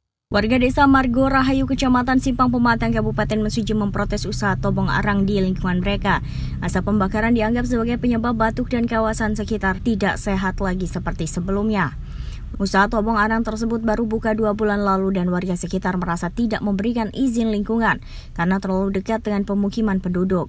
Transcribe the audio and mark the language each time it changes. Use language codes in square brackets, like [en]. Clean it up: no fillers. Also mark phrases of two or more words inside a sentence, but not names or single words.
[id] Warga desa Margo Rahayu, Kecamatan Simpang Pematang, Kabupaten Mesuji memprotes usaha tobong arang di lingkungan mereka. Asap pembakaran dianggap sebagai penyebab batuk dan kawasan sekitar tidak sehat lagi seperti sebelumnya. Usaha tobong arang tersebut baru buka 2 bulan lalu dan warga sekitar merasa tidak memberikan izin lingkungan karena terlalu dekat dengan pemukiman penduduk.